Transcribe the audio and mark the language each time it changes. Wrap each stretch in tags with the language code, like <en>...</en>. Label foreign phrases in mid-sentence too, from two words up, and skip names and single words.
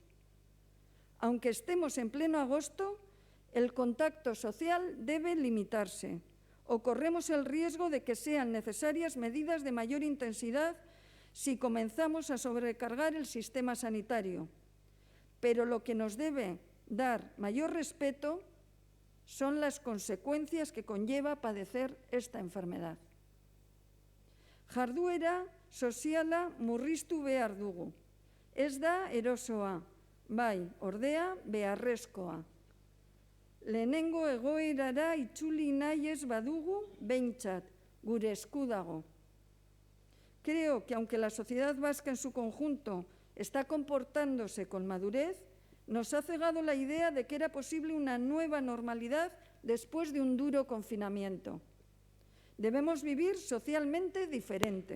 <es>Aunque estemos en pleno agosto, el contacto social debe limitarse o corremos el riesgo de que sean necesarias medidas de mayor intensidad si comenzamos a sobrecargar el sistema sanitario. Pero lo que nos debe dar mayor respeto son las consecuencias que conlleva padecer esta enfermedad.</es> <eu>Jarduera soziala murriztu behar dugu. Ez da erosoa, bai, ordea beharrezkoa. Lehenengo egoerara itzuli nahi ez badugu behintzat, gure esku dago.</eu> <es>Creo que aunque la sociedad vasca en su conjunto está comportándose con madurez, nos ha cegado la idea de que era posible una nueva normalidad después de un duro confinamiento. Debemos vivir socialmente diferente.</es>